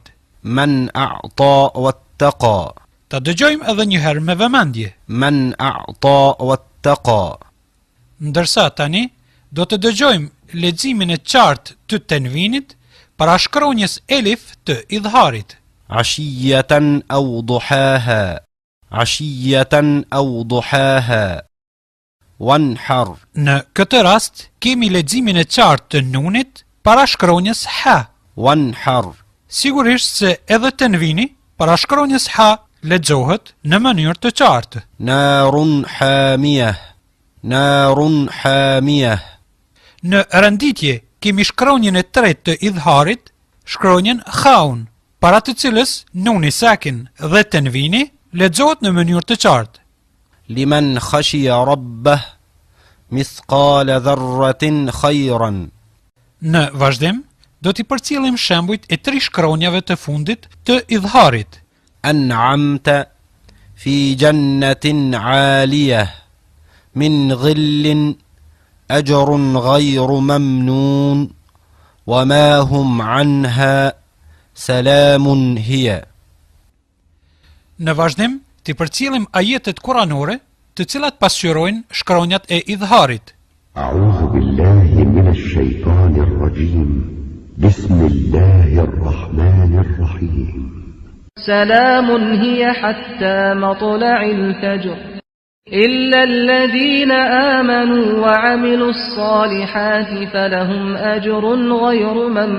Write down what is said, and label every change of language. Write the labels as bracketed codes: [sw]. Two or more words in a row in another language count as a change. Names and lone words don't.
[ar] من أعطى واتقى. [sq] Ta dëgjojmë edhe një herë me vëmendje. [ar] من أعطى واتقى. [sq] Ndërsa tani do të dëgjojmë leximin e qartë të tenvinit para shkronjës elif të idharit. [ar] عشية أو ضحاها عشية أو ضحاها. Wanhar. [sq] Në këtë rast kemi leximin e qartë të nunit para shkronjës ha. [ar] Wanhar. [sq] Sigurisht se edhe tenvini para shkronjës ha lexohet në mënyrë të qartë. [ar] نار حامية نار حامية. [sq] Në renditje kemi shkronjën e tretë të idharit, shkronjën khaun, para të cilës nuni sakin dhe tenvini lexohet në mënyrë të qartë. [ar] لمن خشي ربه مثقال ذرة خيرا. [sq] Në vazhdim do t'i përcjellim shembujt e 3 shkronjave të fundit të idharit. [ar] أنعمت في جنة عالية من ظل أجر غير ممنون وما هم عنها سلام هي. [sq] Në vazhdim t'i përcjellim ajetet kuranore të cilat pasqyrojnë shkronjat e idharit. [ar] أعوذ بالله من الشيطان الرجيم. بسم الله الرحمن الرحيم. سلام هي حتى مطلع الفجر إلا الذين آمنوا وعملوا الصالحات فلهم أجر غير